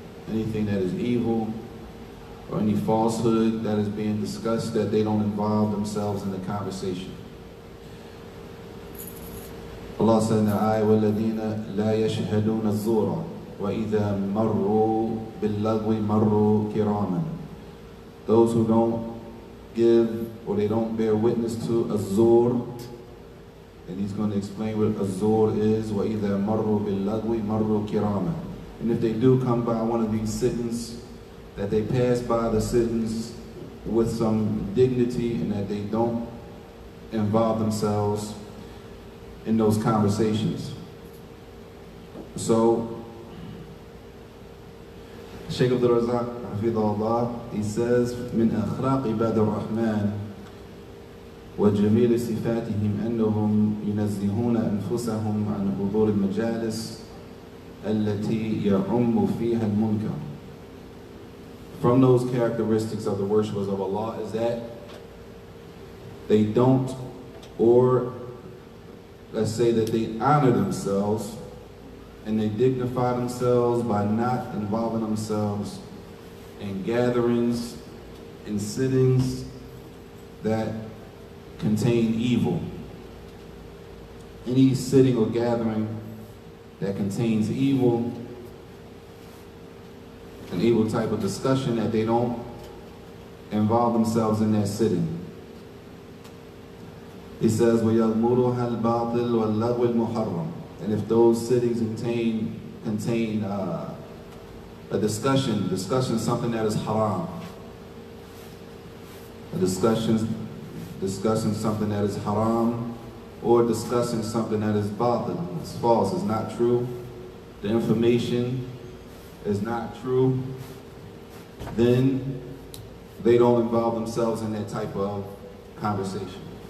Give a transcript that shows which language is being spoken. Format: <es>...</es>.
<en>Anything that is evil or any falsehood that is being discussed, that they don't involve themselves in the conversation. Allah said in the ayah,</en> <ar>وَالَّذِينَ لَا يَشْهَدُونَ الزُّورَ وَإِذَا مَرُّوا بِاللَّغْوِ مَرُّوا كِرَامًا.</ar> <en>Those who don't give or they don't bear witness to az-zur, and he's going to explain what az-zur is.</en> <ar>وَإِذَا مَرُّوا بِاللَّغْوِ مَرُّوا كِرَامًا.</ar> <en>And if they do come by one of these sittings, that they pass by the sittings with some dignity and that they don't involve themselves in those conversations. So Shaykh Abdul Razak, Hafidhahullah, he says,</en> <ar>من أخلاق عباد الرحمن وجميل صفاتهم أنهم ينزهون أنفسهم عن حضور المجالس التي يعم فيها المنكر.</ar> <en>From those characteristics of the worshippers of Allah is that they don't, or let's say that they honor themselves and they dignify themselves by not involving themselves in gatherings and sittings that contain evil. Any sitting or gathering that contains evil, an evil type of discussion, that they don't involve themselves in that sitting. He says,</en> <ar>وَيَغْمُرُهَا الْبَاطِلُ وَاللَّغْوِ الْمُحَرَّمِ.</ar> <en>And if those sittings contain a discussion something that is haram, a discussing something that is haram, or discussing something that is batil, it's false, it's not true, the information is not true, then they don't involve themselves in that type of conversation.</en>